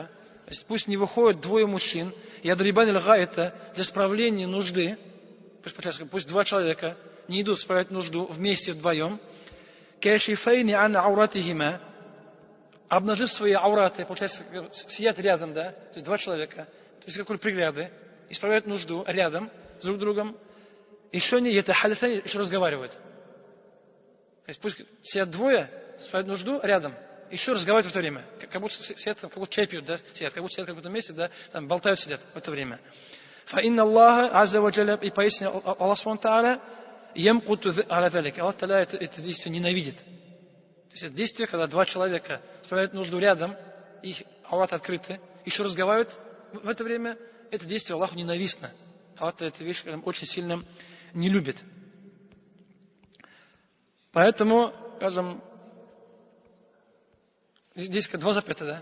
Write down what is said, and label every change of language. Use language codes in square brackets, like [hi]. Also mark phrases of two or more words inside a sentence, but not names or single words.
[ru] То есть пусть не выходят двое мужчин, [ar] يضربان الغائط [ru] для справления нужды, пусть два человека не идут справлять нужду вместе вдвоем, [ar] كاشفين عن عورتهما, [ru] обнажив свои аураты, получается, сидят рядом, да, то есть два человека, то есть какой пригляды, исправляют нужду рядом с друг другом, еще не ятахаддасани, еще разговаривают. То есть пусть сидят двое, исправляют нужду рядом, еще разговаривают в это время, как будто сидят, как будто чай пьют, да, сидят, как будто сидят в каком-то месте, да, там болтают, сидят в это время. [ar] فإن الله عز وجل, [ru] и пояснил Аллах [ar] سبحانه تعالى, يمقت على ذلك. [ru] Аллах тааля это действие ненавидит. То есть это действие, когда два человека справляют нужду рядом, их аураты открыты, еще разговаривают в это время, это действие Аллаху ненавистно. Аллах эту вещь очень сильно не любит. Поэтому, скажем, здесь два запрета, да?